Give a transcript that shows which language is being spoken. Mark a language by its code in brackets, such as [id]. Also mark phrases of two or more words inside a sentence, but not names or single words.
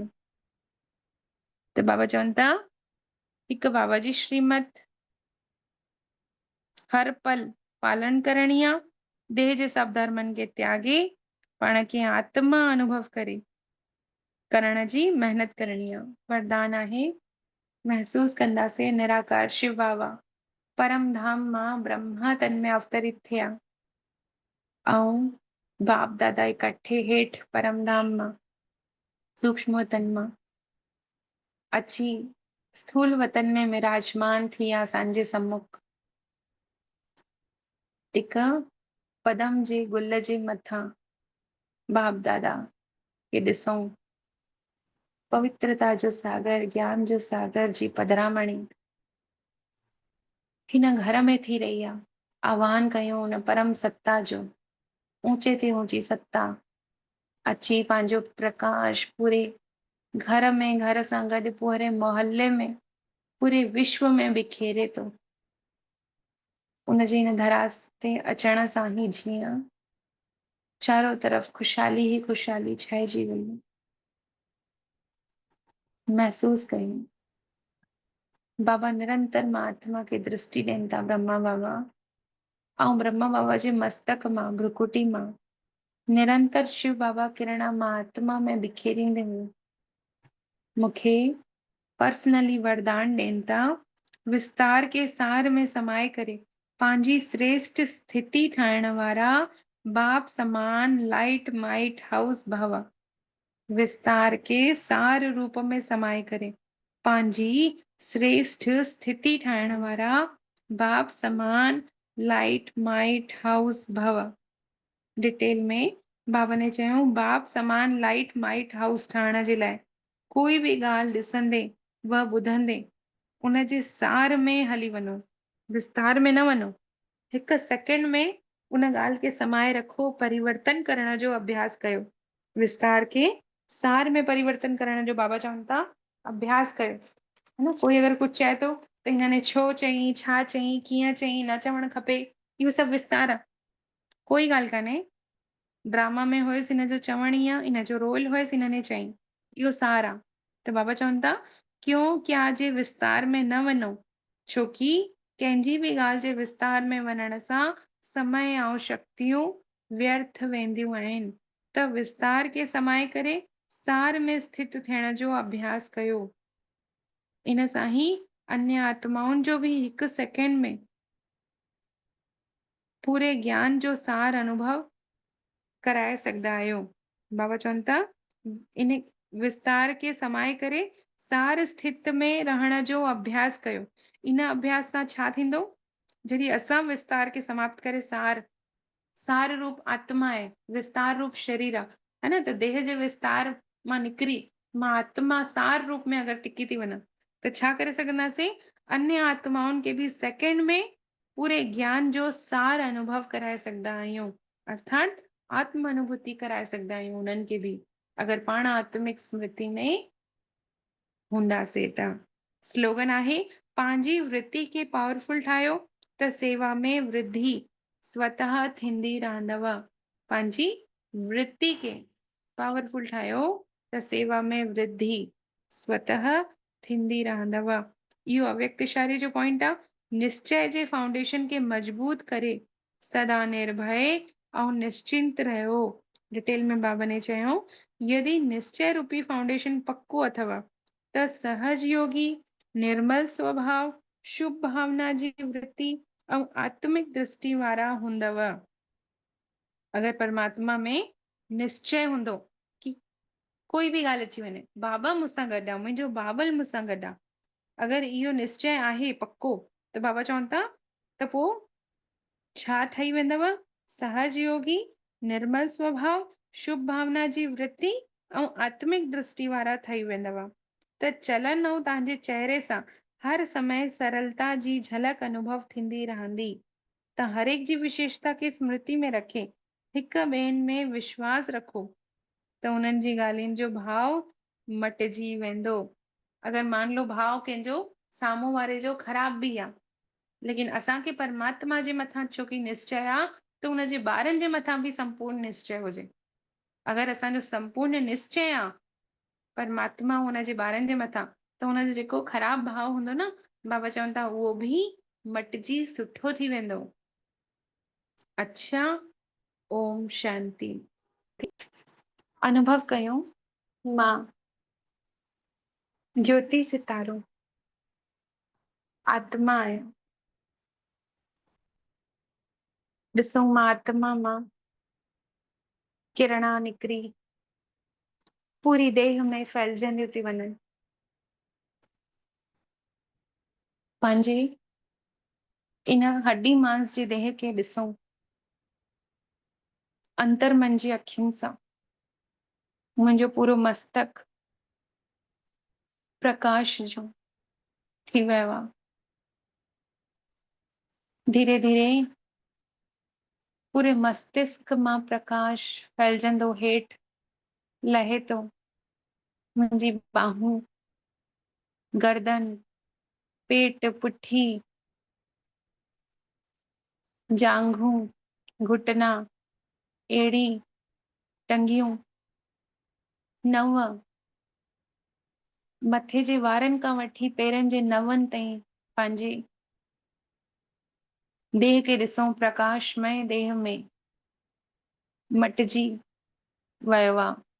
[sd] त बाबा चवनि था हिकु बाबा जी श्रीमत हर पल पालन करणी आहे। देह जे सभु धर्मनि खे त्यागे पाण खे आत्मा अनुभव करण जी मेहनत करणी आहे। वरदान आहे, महसूस कंदासीं निराकार शिव बाबा परम धाम मां ब्रह्मा तन में अवतरित थिया ऐं बाप दादा इकट्ठे हेठि परम धाम मां सूक्ष्म वतन मां अची स्थूल वतन में विराजमान थिया असांजे सम्मुख। हिकु पदम जे गुल जे मथां बाप दादा खे ॾिसूं, पवित्रता जो सागर, ज्ञान जो सागर जी पधरामणी हिन घर में थी रही आहे। आह्वान कयूं हुन परम सत्ता जो, ऊंचे ते ऊंची सत्ता अची पंहिंजो प्रकाश पूरे घर में, घर सां गॾु पूरे मोहल्ले में, पूरे विश्व में बिखेरे थो। उनजे हिन धरास ते अचण सां ई जीअं चारों तरफ खुशहाली ही खुशहाली छाइजी वई। महसूस कयूं बाबा निरंतर मां आत्मा खे दृष्टि ॾियनि था। ब्रह्मा बाबा ऐं ब्रह्मा बाबा जे मस्तक मां, भ्रुकुटी मां निरंतर शिव बाबा किरण मां आत्मा में बिखेरींदे हुए मूंखे पर्सनली वरदान ॾियनि था, विस्तार के सार में समाए करे पंहिंजी श्रेष्ठ स्थिति ठाहिण वारा बाप समान [en] light might house [sd] भव। विस्तार के सार रूप में समाए करे पंहिंजी श्रेष्ठ स्थिति ठाहिण वारा बाप समान [en] light might house [sd] भव। डिटेल में बाबा ने चयूं, बाप समान [en] light might house [sd] ठहण जे लाइ कोई बि ॻाल्हि ॾिसंदे व ॿुधंदे उन जे सार में हली वञो, विस्तार में न वञो। हिकु सेकेंड में उन ॻाल्हि खे समाए रखो, परिवर्तन करण जो अभ्यास कयो। विस्तार खे सार में परिवर्तन करण जो बाबा चवनि था अभ्यास कयो, है न? कोई अगरि कुझु चए थो त हिन ने छो चयईं, छा चयईं, कीअं चयईं, न चवणु खपे, इहो सभु विस्तार आहे। कोई ॻाल्हि कान्हे, ड्रामा में हुयसि हिन जो चवण ईअं, हिन जो रोल हुयसि, हिन ने चयईं, इहो सार आहे। त बाबा चवनि था, [hi] क्यों क्या [sd] जे विस्तार में न वञो, छोकी कंहिंजी बि ॻाल्हि जे विस्तार में वञण सां समय ऐं शक्तियूं व्यर्थ वेंदियूं आहिनि। त विस्तार खे समाए करे सार में स्थित थियण जो अभ्यास कयो। इन सां ई अन्य आत्माउनि जो बि हिकु सेकेंड में पूरे ज्ञान जो सार अनुभव कराए सघंदा आहियो। बाबा चवनि था, इन विस्तार खे समाए करे सार स्थित में रहण जो अभ्यास कयो। इन अभ्यास सां छा थींदो? जॾहिं असां विस्तार खे समाप्त करे सार रूप आत्मा आहे, विस्तार रूप शरीर आहे, है न? त देह जे विस्तार मां निकिरी मां आत्मा सार रूप में अगरि टिकी थी वञा त छा करे सघंदासीं? अन्य आत्माउनि खे बि सेकेंड में पूरे ज्ञान जो सार अनुभव कराए सघंदा आहियूं। अर्थात आत्म अनुभूति कराए सघंदा आहियूं उन्हनि खे बि, अगरि पाण आत्मिक स्मृति में हूंदासीं त। स्लोगन आहे, पंहिंजी वृत्ति खे पावरफुल ठाहियो त सेवा में वृद्धि स्वतः थींदी रहंदव। पंहिंजी वृत्ति खे पावरफुल ठाहियो त सेवा में वृद्धि स्वतः थींदी रहंदव। इहो अव्यक्तशाली जो पॉइंट आहे। निश्चय जे फाउंडेशन खे मजबूत करे सदा निर्भय ऐं निश्चिंत रहियो। डिटेल में बाबा ने चयो, यदि निश्चय रूपी फाउंडेशन पक्को अथव त सहज योगी, निर्मल स्वभाव, शुभ भावना जी वृत्ति ऐं आत्मिक दृष्टि वारा हूंदव। अगरि परमात्मा में निश्चय हूंदो कि कोई बि ॻाल्हि अची वञे, बाबा मूंसां गॾु आहे, मुंहिंजो बाबल मूंसां गॾु आहे, अगरि इहो निश्चय आहे पक्को, त बाबा चवनि था त पोइ छा ठही वेंदव? सहज योगी, निर्मल स्वभाव, शुभ भावना जी वृत्ति ऐं आत्मिक दृष्टि वारा ठही वेंदव। त चलन ऐं तव्हांजे चेहरे सां हर समय सरलता जी झलक अनुभव थींदी रहंदी। त हर एक जी विशेषता खे स्मृति में रखे हिक ॿियनि में विश्वास रखो त उन्हनि जी ॻाल्हियुनि जो भाव मटिजी वेंदो। अगरि मान लो भाव कंहिंजो साम्हूं वारे जो ख़राब बि आहे, लेकिन असांखे परमात्मा जे मथां छोकी निश्चय आहे त हुनजे ॿारनि जे मथां बि संपूर्ण निश्चय हुजे। अगरि असांजो संपूर्ण निश्चय आहे परमात्मा हुनजे ॿारनि जे मथां, त हुनजो जेको ख़राब भाव हूंदो न, बाबा चवनि था उहो बि मटिजी सुठो थी वेंदो। अच्छा, ओम शांति। अनुभव कयूं, मां ज्योति सितारो आत्मा आहियां। ॾिसो, मां आत्मा मां किरणा निकिरी पूरी देह में फैलजंदियूं थी वञनि। पंहिंजी इन हड्डी मांस जी देह खे ॾिसूं अंतर्मन जी अखियुनि सां। मुंहिंजो पूरो मस्तक प्रकाश जो थी वियो आहे। धीरे धीरे पूरे मस्तिष्क मां प्रकाश फैलजंदो हेठि लहे थो। मुंहिंजी बाहूं, गर्दन, पेट, पुठी, जांघूं, घुटना, एड़ी, टंगियूं, नव, मथे जे वारनि खां वठी पेरनि जे नवनि ताईं पंहिंजी देह खे ॾिसूं प्रकाशमय देह में मटिजी वियो आहे।